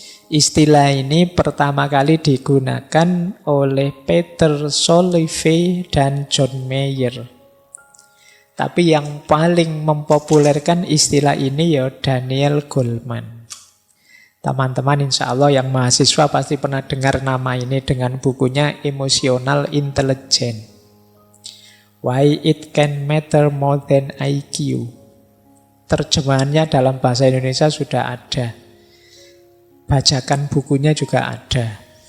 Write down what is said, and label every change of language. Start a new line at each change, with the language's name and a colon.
Indonesian: Istilah ini pertama kali digunakan oleh Peter Salovey dan John Mayer. Tapi yang paling mempopulerkan istilah ini ya Daniel Goleman. Teman-teman insya Allah yang mahasiswa pasti pernah dengar nama ini dengan bukunya Emotional Intelligence.
English: Why it can matter more than IQ.
Indonesian: Terjemahannya dalam bahasa Indonesia sudah ada. Bajakan bukunya juga ada.